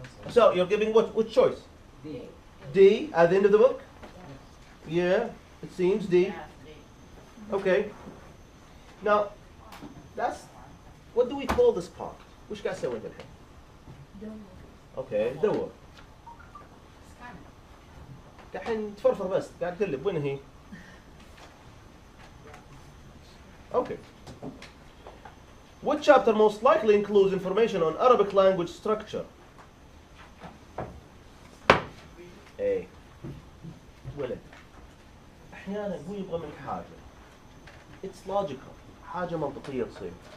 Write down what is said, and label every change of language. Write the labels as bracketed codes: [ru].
[en] So you're giving which choice? D. D at the end of the book? Yeah, it seems D. Okay. Now, that's what do we call this part? [ar] وش قاعد تسوي انت الحين؟ Okay, دور. الحين تفرفر بس قاعد تقلب وين هي؟ Okay. [en] What chapter most likely includes information on Arabic language structure? [ar] A. ولد. أحيانا هو يبغى منك حاجة. [en] It's logical. [ar] حاجة منطقية تصير.